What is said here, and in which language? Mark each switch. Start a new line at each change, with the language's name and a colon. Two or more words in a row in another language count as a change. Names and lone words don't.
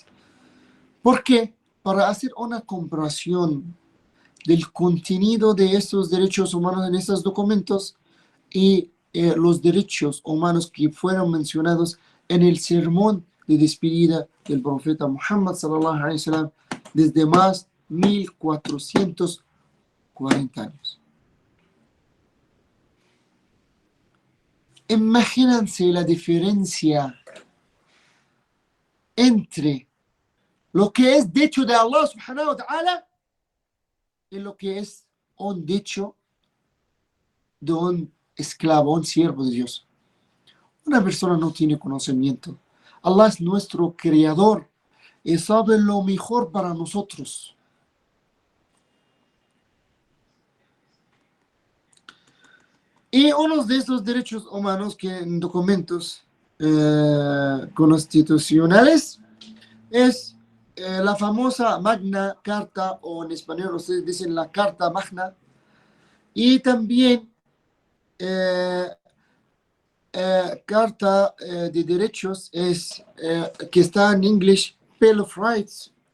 Spanish: ¿Por qué? Para hacer una comparación del contenido de estos derechos humanos en estos documentos y los derechos humanos que fueron mencionados en el sermón de despedida del profeta Muhammad
Arabic: صلى الله عليه وسلم
Spanish: desde más 1440 años. Imagínense la diferencia entre lo que es dicho de
Arabic: الله سبحانه وتعالى
Spanish: y lo que es un dicho de un esclavo, un siervo de Dios. Una persona no tiene conocimiento. Allah es nuestro creador y sabe lo mejor para nosotros. Y uno de esos derechos humanos que en documentos constitucionales es la famosa Magna Carta, o en español ustedes dicen la Carta Magna, y también Carta de Derechos es que está en inglés Bill of Rights,